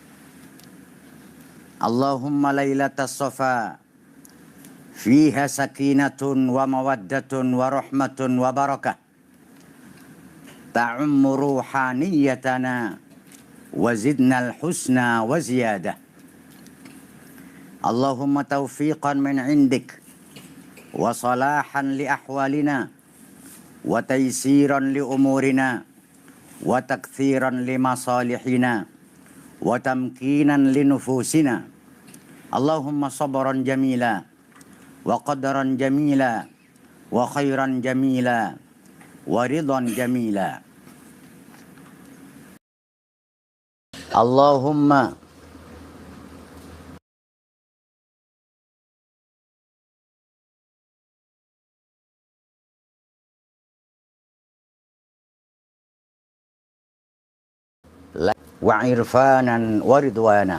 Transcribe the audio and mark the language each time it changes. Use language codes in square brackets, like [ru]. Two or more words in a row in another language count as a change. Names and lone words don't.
[ar] اللهم ليلة الصفا فيها سكينة ومودة ورحمة وبركة. تعم روحانياتنا وزدنا الحسنى وزيادة. اللهم توفيقا من عندك وصلاحا لأحوالنا وتيسيرا لأمورنا وتكثيرا لمصالحنا وتمكينا لنفوسنا. اللهم صبرا جميلا وقدرا جميلا وخيرا جميلا ورضا جميلا. اللهم وعرفانا ورضوانا.